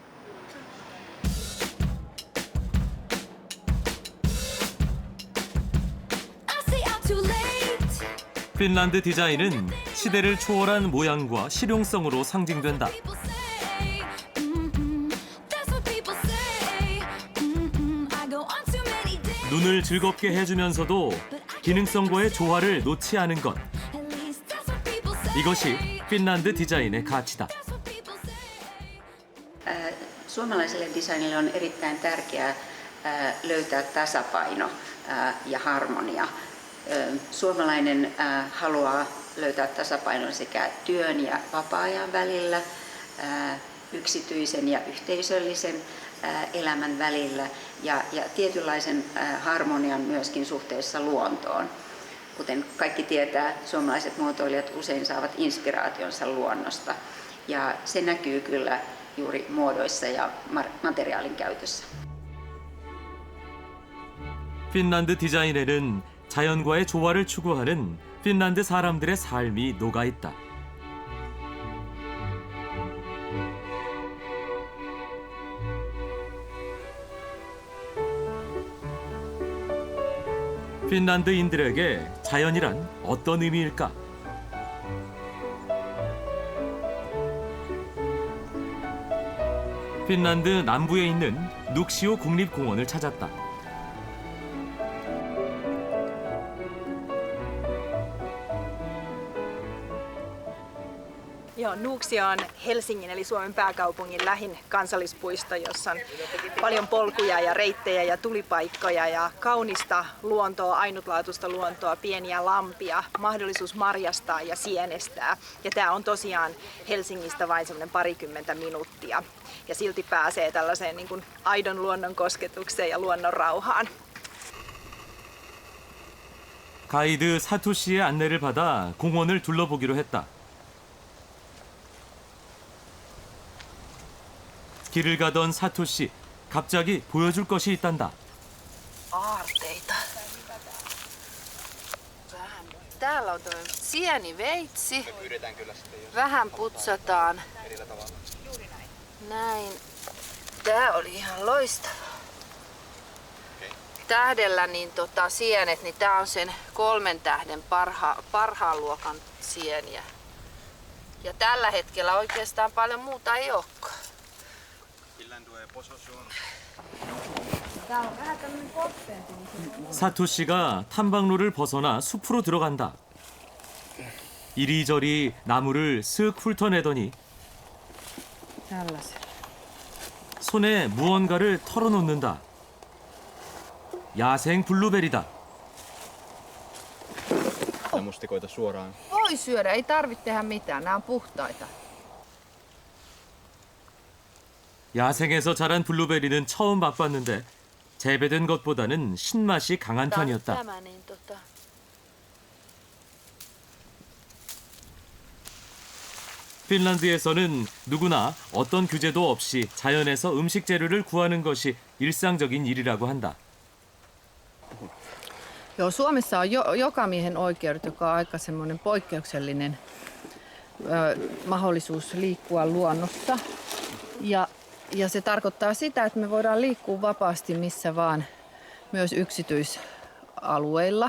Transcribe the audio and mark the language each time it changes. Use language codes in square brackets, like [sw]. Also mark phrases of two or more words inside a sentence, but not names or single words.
[ko] 핀란드 디자인은 시대를 초월한 모양과 실용성으로 상징된다. 눈을 즐겁게 해주면서도 기능성과의 조화를 놓지 않은 것. 이것이 핀란드 디자인의 가치다. [fi] Suomalaiselle designille on erittäin tärkeää löytää tasapaino ja harmonia. Suomalainen haluaa löytää tasapainon sekä työn ja vapaa-ajan välillä, yksityisen ja yhteisöllisen elämän välillä ja tietynlaisen harmonian myöskin suhteessa luontoon. Kuten kaikki tietää, suomalaiset muotoilijat usein saavat inspiraationsa luonnosta ja se näkyy kyllä juuri muodoissa ja materiaalin käytössä. [ko] 핀란드 디자인에는 자연과의 조화를 추구하는 핀란드 사람들의 삶이 녹아있다. 핀란드인들에게 자연이란 어떤 의미일까? 핀란드 남부에 있는 눅시오 국립공원을 찾았다. [fi] Joo, Nuuksio on Helsingin eli Suomen pääkaupungin lähin kansallispuisto, jossa on paljon polkuja ja reittejä ja tulipaikkoja ja kaunista luontoa, ainutlaatuista luontoa, pieniä lampia, mahdollisuus marjastaa ja sienestää. Ja tämä on tosiaan Helsingistä vain semmoinen 20 minuuttia ja silti pääsee tällaiseen niin kuin aidon luonnon kosketukseen ja luonnon rauhaan. [ko] 가이드 사토 씨의 안내를 받아 공원을 둘러보기로 했다. 길을 가던 사토 씨, 갑자기 보여줄 것이 있단다. [fi] Aarteita. Täällä on tuo sieniveitsi. Vähän putsataan. Näin. Tää oli ihan loistava. Tähdellä niin sienet, niin tää on sen 3 tähden parhaan luokan sieniä. Ja tällä hetkellä oikeastaan paljon muuta ei olekaan. [ko] 사토 씨가 탐방로를 벗어나 숲으로 들어간다. 이리저리 나무를 쓱 훑어내더니 [fi] Tällaisella. [ko] 손에 무언가를 털어놓는다. 야생 블루베리다. [fi] Mustikoita suoraan. Voi syödä, ei tarvitse tehdä mitään, nämä on puhtaita. [ko] 야생에서 자란 블루베리는 처음 맛봤는데 재배된 것보다는 신맛이 강한 편이었다. [fi] Tämä, niin [ko] 핀란드에서는 누구나 어떤 규제도 없이 자연에서 음식 재료를 구하는 것이 일상적인 일이라고 한다. [fi] Joo, Suomessa on jokamiehen oikeudet, joka on aika semmoinen poikkeuksellinen mahdollisuus liikkua luonnossa. Ja se tarkoittaa sitä, että me voidaan liikkua vapaasti missä vaan, myös yksityisalueilla.